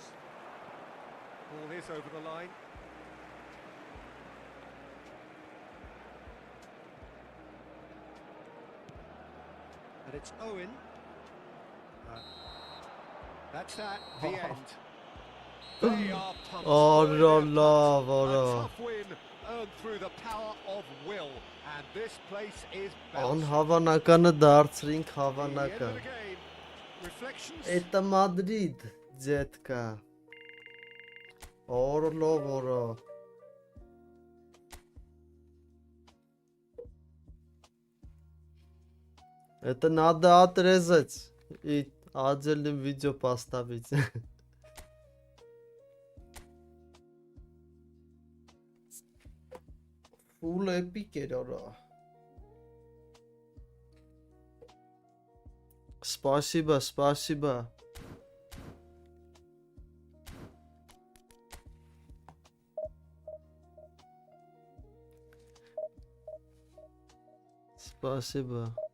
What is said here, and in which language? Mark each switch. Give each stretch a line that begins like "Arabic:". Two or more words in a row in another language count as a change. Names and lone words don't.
English: Ball is over the line. And it's Owen. That's that, the end. They are pumped. Oh, Boy, no, they're no, pumped. no. A tough win earned through the power of will. And this place is
Armenian: Ան
English: bouncing.
Armenian: հավանականը դարձրինք
English: The end of
Armenian: հավանական։
English: the game. Reflections.
Russian: Это Мадрид, детка. Орло. Это надо отрезать и отдельным видео поставить.
English: Full epic
Armenian: էր արա։ Спасибо.
Russian: Спасибо.